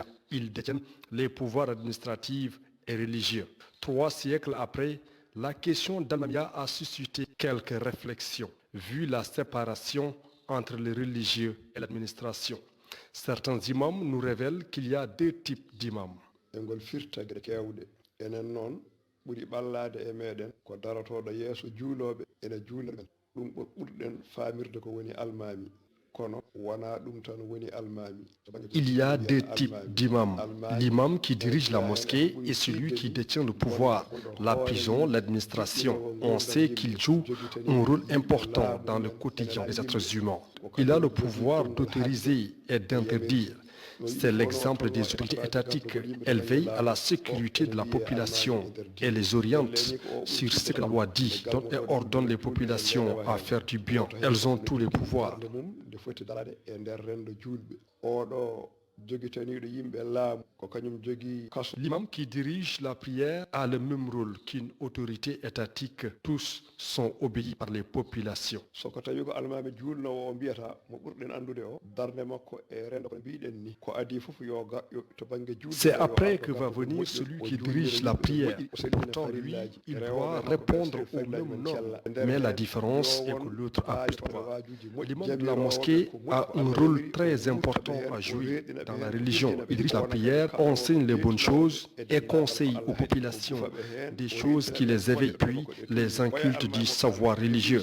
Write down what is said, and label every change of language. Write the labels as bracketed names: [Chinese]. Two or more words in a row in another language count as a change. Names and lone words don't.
[French] Ils détiennent les pouvoirs administratifs et religieux. 3 siècles après, la question d'Al-Mamiya a suscité quelques réflexions, vu la séparation entre les religieux et l'administration. Certains imams nous révèlent qu'il y a 2 types d'imams. [Fula] ɓuri ɓallade e meɗen ko daratoɗo yeeso juuloɓe ene juula men ɗum ɓurɗen famirde ko woni almami kono wona ɗum tan woni almami. [French] Il y a 2 types d'imams. L'imam qui dirige la mosquée et celui qui détient le pouvoir, la prison, l'administration. On sait qu'il joue un rôle important dans le quotidien des êtres humains. Il a le pouvoir d'autoriser et d'interdire. C'est l'exemple des autorités étatiques. Elles veillent à la sécurité de la population et les orientent sur ce que la loi dit, donc elles ordonnent les populations à faire du bien. Elles ont tous les pouvoirs. [Fula] jogitaniɗo yimɓe laamu ko kañum jogii kaso. [French] L'imam qui dirige la prière a le même rôle qu'une autorité étatique. Tous sont obéis par les populations. [Fula] soko tawi ko almami julnowo o mbiyata mo ɓurɗen andude o darde makko e rendo ko mbiɗen ni ko adi fof yo ga to banggue julde. [French] C'est après que va venir celui qui dirige la prière. Pourtant, lui, il doit répondre aux mêmes normes. Mais la différence est que l'autre a plus de droit. L'imam de la mosquée a un rôle très important à jouer dans la religion. Il dirige la prière, enseigne les bonnes choses et conseille aux populations des choses qui les éveillent, puis les inculte du savoir religieux.